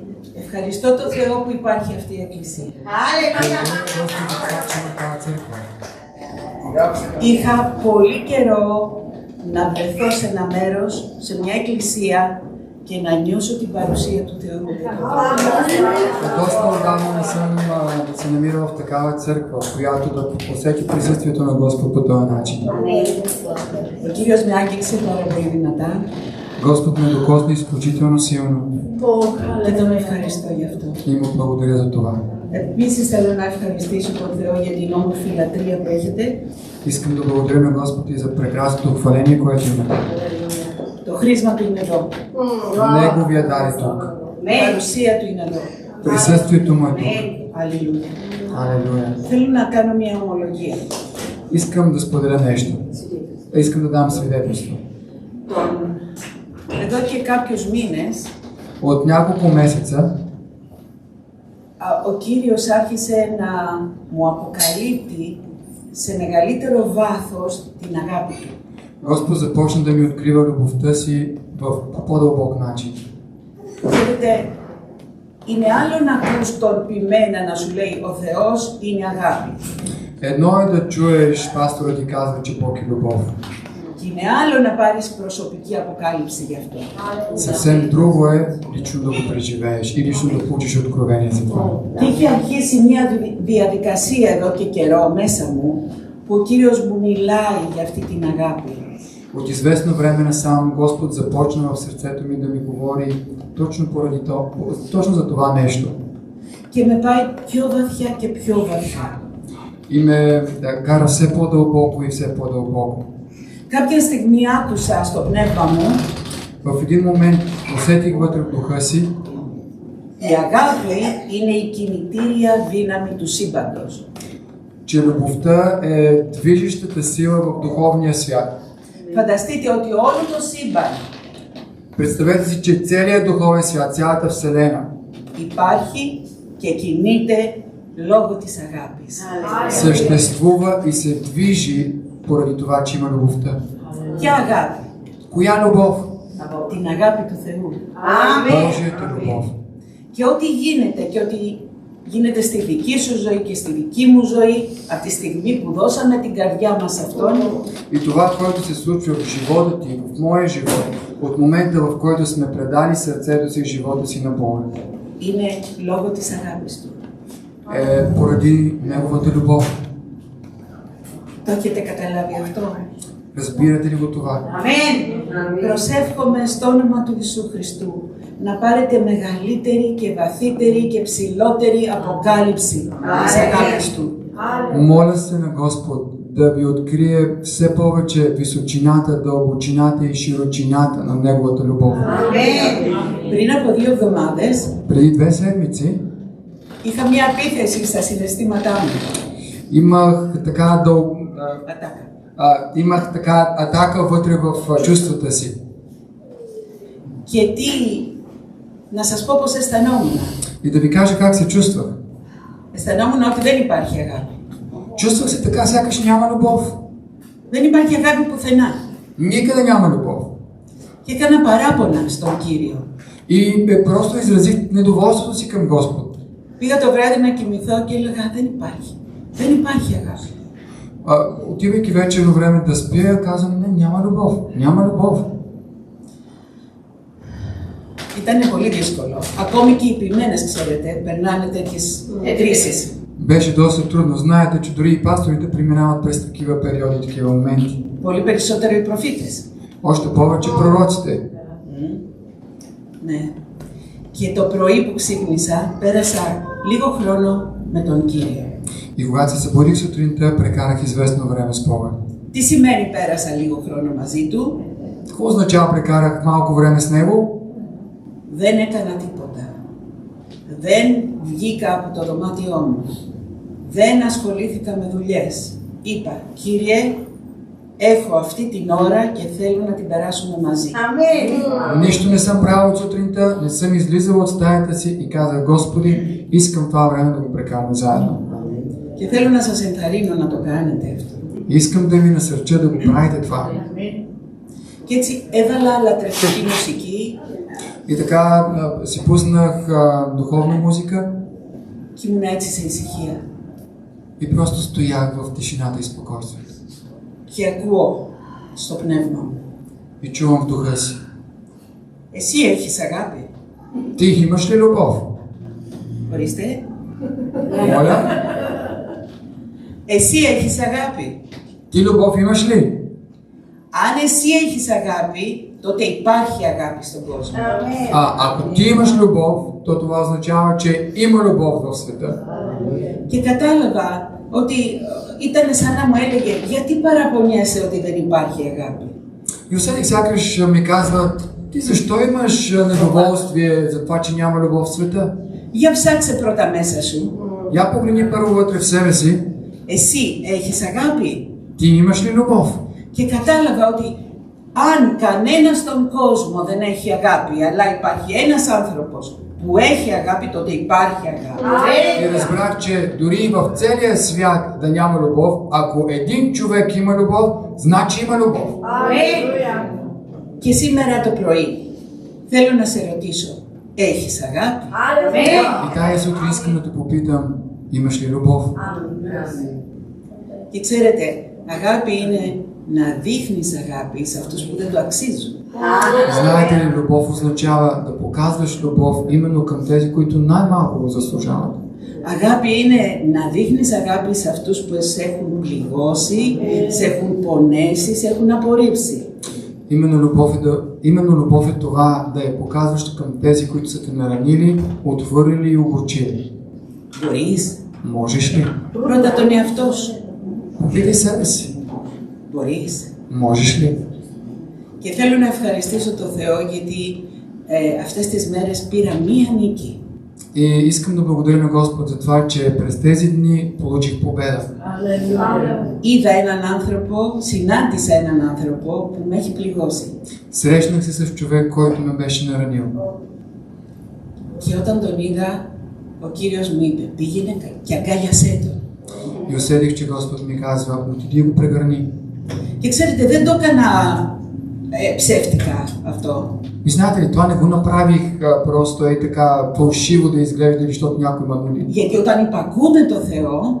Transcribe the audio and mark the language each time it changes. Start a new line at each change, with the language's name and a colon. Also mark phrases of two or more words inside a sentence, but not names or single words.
Greek: Ευχαριστώ τον Θεό που υπάρχει αυτή η εκκλησία. Είχα πολύ καιρό να βρεθώ σε ένα μέρος, σε μια εκκλησία και να νιώσω την παρουσία του Θεού.
Bulgarian: Доста отдавна не съм се намирал в такава църква, в която да усети присъствието на Господ по този начин.
Greek: Ο Κύριος με άγγιξε πάρα πολύ δυνατά.
Bulgarian: Господ ме докосна изключително силно.
Greek: Και τον ευχαριστώ γι' αυτό.
Bulgarian: И му благодаря за това.
Greek: Επίσης θέλω να ευχαριστήσω τον Θεό για την όμορφη λατρεία που έχετε.
Bulgarian: Искам да благодаря на Господ и за прекрасното хваление, което имате.
Greek: Το χρήσμα του είναι εδώ.
Bulgarian: Неговия дар е тук.
Greek: Η παρουσία του είναι εδώ.
Bulgarian: Присъствието му е тук.
Greek: Αλληλούια.
Bulgarian: Алелуя.
Greek: Θέλω να κάνω μια ομολογία.
Bulgarian: Искам да споделя нещо. Искам да дам свидетелство.
Greek: Εδώ και κάποιους μήνες
Bulgarian: От няколко месеца
Greek: ο Κύριος άρχισε να μου αποκαλύπτει σε μεγαλύτερο βάθος την αγάπη του.
Bulgarian: Господ започна да ми открива любовта си в по-дълбок начин.
Greek: Ξέρετε, είναι άλλο να ακούς τον ποιμένα να σου λέει ο Θεός είναι αγάπη.
Bulgarian: Едно е да чуеш пастора ти казва, че Бог е любов.
Greek: Και είναι άλλο να πάρεις προσωπική αποκάλυψη γι' αυτό.
Bulgarian: Съвсем друго е лично да го преживееш и лично да получиш откровение за това.
Greek: Και είχε αρχίσει μια διαδικασία εδώ και καιρό μέσα μου που ο Κύριος μου μιλάει για αυτή την αγάπη.
Bulgarian: От известно време насам Господ започна в сърцето ми да ми говори точно за това нещо.
Greek: Και με πάει πιο βαθιά και πιο βαθιά.
Bulgarian: И ме кара все по-дълбоко и все по-дълбоко.
Greek: Κάποια στιγμή άκουσα στο πνεύμα μου
Bulgarian: В един момент усетих вътре в духа си,
Greek: η αγάπη είναι η κινητήρια δύναμη του σύμπαντος.
Bulgarian: че любовта е движещата сила в духовния свят.
Greek: Φανταστείτε ότι όλο το σύμπαν
Bulgarian: Представете си, че целият духовен свят, цялата Вселена
Greek: υπάρχει και κινείται λόγω της αγάπης.
Bulgarian: съществува и се движи поради това, че има любовта.
Greek: Ποια αγάπη?
Bulgarian: Коя любов?
Greek: Την αγάπη του Θεού.
Bulgarian: Божията любов.
Greek: Και ό,τι γίνεται και ό,τι γίνεται στη δική σου ζωή και στη δική μου ζωή, από τη στιγμή που δώσαμε την καρδιά μας σε Αυτόν,
Bulgarian: И това, което се случва в живота ти, в моя живот, от момента, в който сме предали сърцето си и живота си на Бога,
Greek: είναι λόγω της αγάπης Του.
Bulgarian: поради Неговата любов.
Greek: Το έχετε καταλάβει αυτό?
Bulgarian: Разбирате ли го това?
Greek: Αμέν! Προσεύχομαι στο όνομα του Ιησού Χριστού να πάρετε μεγαλύτερη και βαθύτερη και ψηλότερη αποκάλυψη της αγάπης Του.
Bulgarian: Моля се на Господ да ви открие все повече височината, дълбочината и широчината на Неговата любов.
Greek: Πριν από 2 εβδομάδες
Bulgarian: Преди 2 седмици
Greek: είχα μια επίθεση στα συναισθήματά μου.
Bulgarian: имах така атака вътре в чувствата си.
Greek: Και να σας πω πώς αισθανόμουν.
Bulgarian: И да ви кажа как се чувствах.
Greek: Αισθανόμουν ότι δεν υπάρχει αγάπη.
Bulgarian: Чувствах се така, сякаш няма любов.
Greek: Δεν υπάρχει αγάπη πουθενά.
Bulgarian: Никъде няма любов.
Greek: Και έκανα παράπονα στον Κύριο.
Bulgarian: И просто изразих недоволството си към Господ.
Greek: Πήγα το βράδυ να κοιμηθώ και έλεγα δεν υπάρχει. Δεν υπάρχει αγάπη.
Bulgarian: Отивайки вечерно време да спя, казвам, не, няма любов. Няма любов.
Greek: Ήταν πολύ δύσκολο. Ακόμη και οι ποιμένες, ξέρετε, περνάνε τέτοιες κρίσεις.
Bulgarian: Беше доста трудно. Знаете, че дори и пасторите преминават през такива периоди, такива моменти.
Greek: Πολύ περισσότερο οι προφήτες.
Bulgarian: Още повече пророците.
Greek: Ναι. Και το πρωί που ξύπνησα, πέρασα λίγο χρόνο με τον Κύριο.
Bulgarian: И когато се събудих сутринта, прекарах известно време с Бога.
Greek: Τι σημαίνει πέρασα λίγο χρόνο μαζί Του?
Bulgarian: Какво означава прекарах малко време с Него?
Greek: Δεν έκανα τίποτα. Δεν βγήκα από το δωμάτιό μου. Δεν ασχολήθηκα με δουλειές. Είπα, Κύριε, έχω αυτή την ώρα και θέλω να την περάσουμε μαζί.
Bulgarian: Амин. Нищо не съм правил от сутринта, не съм излизал от стаята си и казах, Господи, искам това време да го прекараме заедно.
Greek: Και θέλω να σας ενθαρρύνω να το κάνετε αυτό.
Bulgarian: Искам да ви насърча да го правите това.
Greek: Και έτσι έβαλα λατρευτική μουσική.
Bulgarian: И така си пуснах духовна музика
Greek: και ήμουν έτσι σε ησυχία.
Bulgarian: и просто стоях в тишината и спокойствието.
Greek: Και ακούω στο πνεύμα μου.
Bulgarian: И чувам в духа си.
Greek: Εσύ έχεις αγάπη.
Bulgarian: Ти имаш ли любов?
Greek: Ορίστε.
Bulgarian: Моля?
Greek: Εσύ έχεις αγάπη.
Bulgarian: Ти любов имаш ли?
Greek: Αν εσύ έχεις αγάπη, τότε υπάρχει αγάπη στον κόσμο.
Bulgarian: Ако ти имаш любов, то това означава, че има любов в света.
Greek: Και κατάλαβα ότι ήταν σαν να μου έλεγε γιατί παραπονιέσαι ότι δεν υπάρχει αγάπη.
Bulgarian: И усетих сякаш ми казват, ти защо имаш недоволствие за това, че няма любов в света?
Greek: Για ψάξε πρώτα μέσα σου.
Bulgarian: Я погледни първо вътре в себе си.
Greek: Εσύ έχεις αγάπη.
Bulgarian: Ти имаш ли любов?
Greek: Και κατάλαβα ότι αν κανένας στον κόσμο δεν έχει αγάπη, αλλά υπάρχει ένας άνθρωπος που έχει αγάπη, τότε υπάρχει αγάπη.
Bulgarian: И разбрах, че дори в целия свят да няма любов, ако един човек има любов, значи има любов.
Greek: Και σήμερα το πρωί θέλω να σε ρωτήσω, έχεις αγάπη?
Bulgarian: И тая сутрин искам да те попитам, имаш ли любов?
Greek: Και ξέρετε, αγάπη είναι να δείχνεις αγάπη σε αυτούς που δεν το αξίζουν.
Bulgarian: Знаете ли, любов означава да показваш любов именно към тези, които най-малко го заслужават.
Greek: Αγάπη είναι να δείχνεις αγάπη σε αυτούς που σε έχουν πληγώσει, σε έχουν πονέσει, σε έχουν απορρίψει.
Bulgarian: Именно любов е това да я показваш към тези, които са те наранили, отвърлили и огорчили.
Greek: Μπορείς?
Bulgarian: Можеш ли?
Greek: Πρώτα τον εαυτό σου.
Bulgarian: Види себе си.
Greek: Μπορείς?
Bulgarian: Можеш ли?
Greek: Και θέλω να ευχαριστήσω τον Θεό γιατί αυτές τις μέρες πήρα μία νίκη.
Bulgarian: И искам да благодаря на Господ за това, че през тези дни получих победа.
Greek: Είδα έναν άνθρωπο, συνάντησα έναν άνθρωπο που με έχει πληγώσει.
Bulgarian: Срещнах се с човек, който ме беше наранил.
Greek: Και όταν τον είδα, ο Κύριος μου είπε, πήγαινε και αγκάλιασέ τον.
Bulgarian: И усетих, че Господ ми казва, отиди и го прегърни.
Greek: Και ξέρετε, δεν το έκανα ψεύτικα αυτό.
Bulgarian: И знаете ли, това не го направих просто така фалшиво да изглежда, защото някой ме моли.
Greek: Γιατί όταν υπακούμε το Θεό,